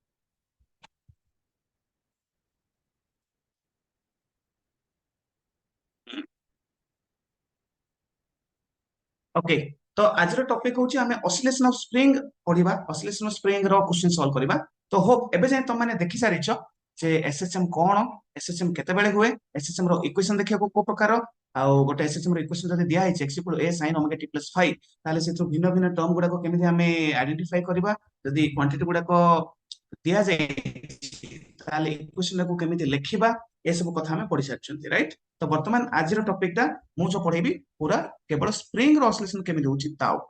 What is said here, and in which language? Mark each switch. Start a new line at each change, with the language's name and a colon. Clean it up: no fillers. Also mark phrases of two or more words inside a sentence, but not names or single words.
Odia: ଓକେ, ତ ଆଜିର ଟପିକ ହଉଛି ଆମେ
English: oscillation of spring
Odia: ପଢିବା,
English: oscillation of spring
Odia: ର
English: question solve
Odia: କରିବା। ତ ହୋପ ଏବେ ଯାଏଁ ତମମାନେ ଦେଖି ସାରିଛ ଯେ ଏସଏଚଏମ କଣ, ଏସଏଚଏମ କେତେବେଳେ ହୁଏ, ଏସଏଚଏମ ର ଇକ୍ୱେସନ ଦେଖିବାକୁ କୋଉ ପ୍ରକାର, ଆଉ ଗୋଟେ ଏସଏସଏମ୍ ର ଇକ୍ୱେସନ ଯଦି ଦିଆ ହେଇଛି
English: x equal a sin omega t plus phi,
Odia: ତାହେଲେ ସେଥିରୁ ଭିନ୍ନ ଭିନ୍ନ ଟର୍ମ ଗୁଡାକ କେମିତି ଆମେ ଆଇଡେଣ୍ଟିଫାଇ କରିବା, ଯଦି କ୍ୱାଣ୍ଟିଟି ଗୁଡାକ ଦିଆଯାଇଛି ତାହେଲେ ଇକ୍ୱେସନ ଟାକୁ କେମିତି ଲେଖିବା, ଏସବୁ କଥା ଆମେ ପଢି ସାରିଛନ୍ତି ରାଇଟ୍। ତ ବର୍ତ୍ତମାନ ଆଜିର ଟପିକ ଟା ମୁଁ ଯୋଉ ପଢେଇବି ପୁରା କେବଳ ସ୍ପ୍ରିଙ୍ଗ ର ଅସିଲେସନ କେମିତି ହଉଛି ତା ଉପରେ।